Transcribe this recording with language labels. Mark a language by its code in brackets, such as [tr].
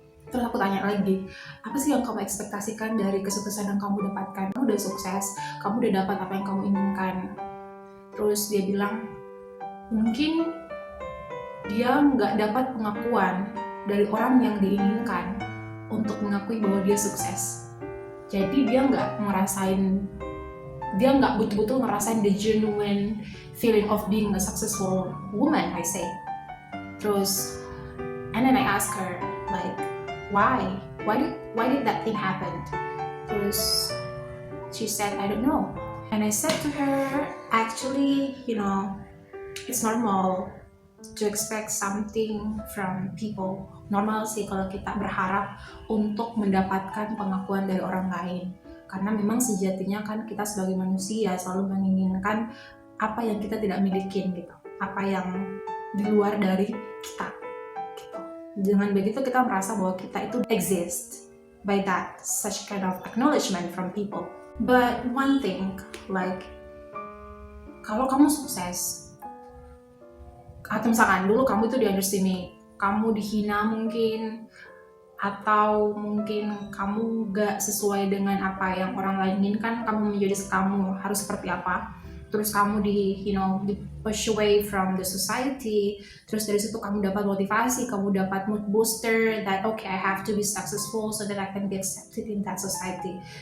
[id] Terus aku tanya lagi, apa sih yang kamu ekspektasikan dari kesuksesan yang kamu dapatkan? Kamu udah sukses, kamu udah dapat apa yang kamu inginkan. Terus dia bilang, mungkin dia nggak dapat pengakuan dari orang yang diinginkan untuk mengakui bahwa dia sukses. Jadi dia nggak betul-betul ngerasain [en] the genuine feeling of being a successful woman, I say. [id] Terus, [en] and then I ask her like, why did that thing happen? [id] Terus [en] she said, I don't know. And I said to her, actually, it's normal to expect something from people. [id] Normal sih kalau kita berharap untuk mendapatkan pengakuan dari orang lain. Karena memang sejatinya kan kita sebagai manusia selalu menginginkan apa yang kita tidak miliki gitu. Apa yang di luar dari kita gitu. Dengan begitu kita merasa bahwa kita itu [en] exist by that such kind of acknowledgement from people. But one thing, like [id] kalau kamu sukses atau misalkan dulu kamu itu di-underestimate, kamu dihina mungkin, atau mungkin kamu gak sesuai dengan apa yang orang lain inginkan, kamu menjadi kamu harus seperti apa, terus kamu di [en] push away from the society, [id] terus dari situ kamu dapat motivasi, kamu dapat mood booster [en] that okay, I have to be successful so that I can be accepted in that society.